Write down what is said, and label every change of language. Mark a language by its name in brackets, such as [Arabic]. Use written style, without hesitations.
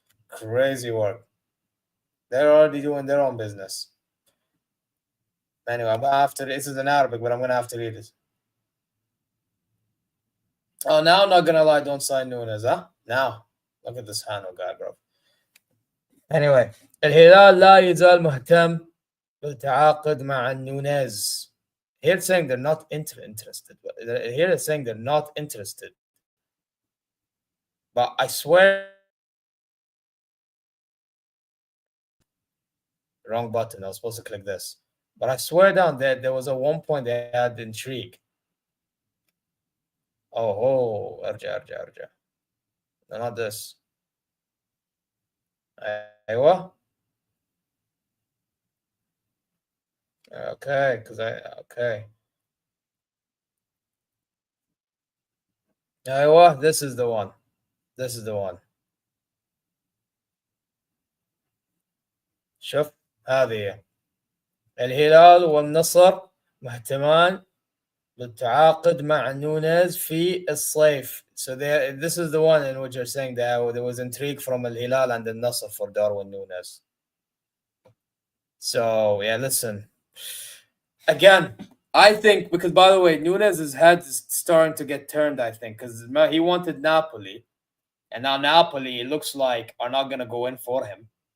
[English] Crazy work. They're already doing their own business. Anyway, I'm gonna have to. This is in Arabic, but I'm gonna have to read it. Oh, now I'm not gonna lie. Don't sign Nunez, huh? Now, look at this Hano guy, bro. Anyway, [Arabic] الهلال لا يزال مهتم بالتعاقد مع نونيز. [English] Here saying they're not interested. Here is saying they're not interested. But I swear, wrong button. I was supposed to click this. But I swear down there was a one point they had intrigue. Oh, [Arabic] ارجع. [English] No, not this. [Arabic] أيوة. [English] Okay, okay. [Arabic] أيوة, [English] this is the one. This is the one. [Arabic] شوف هذه الهلال والنصر مهتمان بالتعاقد مع نونيز في الصيف. [English] So this is the one in which you're saying that there was intrigue from Al Hilal and the Nasr for Darwin Nunes. So yeah, listen. Again, I think because by the way, Nunez's head is starting to get turned. I think because he wanted Napoli, and now Napoli it looks like are not going to go in for him.